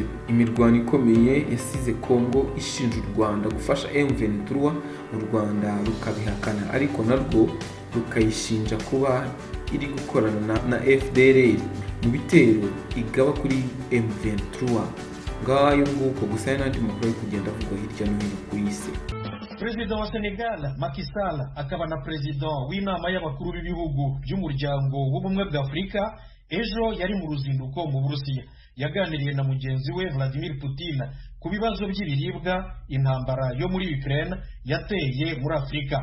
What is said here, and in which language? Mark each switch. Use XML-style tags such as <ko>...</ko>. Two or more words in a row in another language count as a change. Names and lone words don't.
<rw>Imirwano ikomeye yasize Kongo ishinja u Rwanda gufasha M23, u Rwanda rukabihakana ariko narwo rukayishinja kuba iri gukorana na FDLR mu bitero igaba kuri M23. Ngayo nguko gusa n'andi makuru kugenda avugwa hirya no hino ku isi. Perezida wa Senegal Macky Sall akaba na perezida w'inama y'abakuru b'ibihugu by'umuryango w'ubumwe bwa Afurika ejo yari mu ruzinduko mu Burusiya. Yaganiriye na mugenzi we Vladimir Putin ku bibazo by'ibiribwa intambara yo muri Ukraine yateye muri Afurika.</rw>